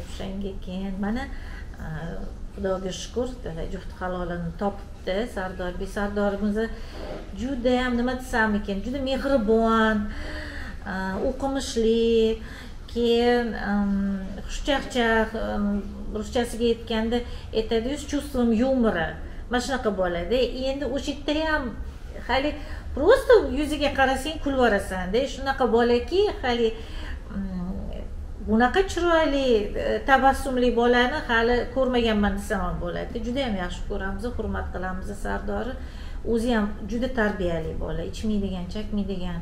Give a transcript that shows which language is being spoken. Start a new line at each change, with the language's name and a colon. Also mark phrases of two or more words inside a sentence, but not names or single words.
Uzbek: O'shanga keyin mana Xudoga shukr, juft halolini topibdi Sardorbek. Sardorimiz juda ham nima desam ekan, juda mehribon, o'qimishli, keyin xushchaqchaq, ruschasiga aytganda aytadi,
Russian: с чувством юмора.
Uzbek: Mana shunaqa bo'ladi. Endi o'sha yerda ham hali просто yuziga qarasang kulib yuborasan-da. Shunaqa bolaki, hali bunaqa chiroyli, tabassumli bolani hali ko'rmaganman desam ham bo'ladi. Juda ham yaxshi ko'ramiz, hurmat qilamiz Sardorni. O'zi ham juda tarbiyali bola, ichmaydigan, chakmaydigan.